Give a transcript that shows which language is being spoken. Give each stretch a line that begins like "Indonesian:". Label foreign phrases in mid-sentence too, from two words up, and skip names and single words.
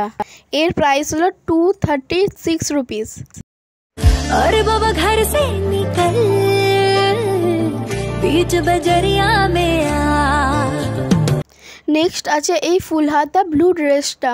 Bangla: এর প্রাইস হলো 236 রুপিস।
Hindi: अरे बाबा घर से निकल बीच बजरिया में आ।
Bangla: নেক্সট আছে এই ফুল হাতা
English: blue dress.